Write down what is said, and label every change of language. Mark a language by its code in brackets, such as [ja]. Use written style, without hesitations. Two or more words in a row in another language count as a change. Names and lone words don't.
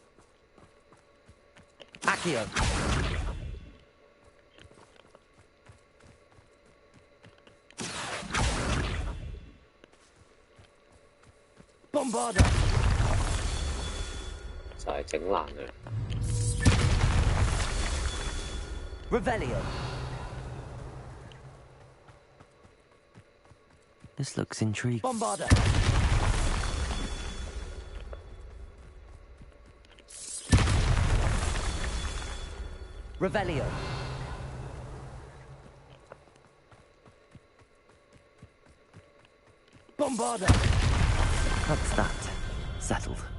[en] Accio. Bombarda. [yue] 就係整爛佢。 [en] Revelio. This looks intriguing. Bombarda. Revelio. Bombarda. That's that. Settled.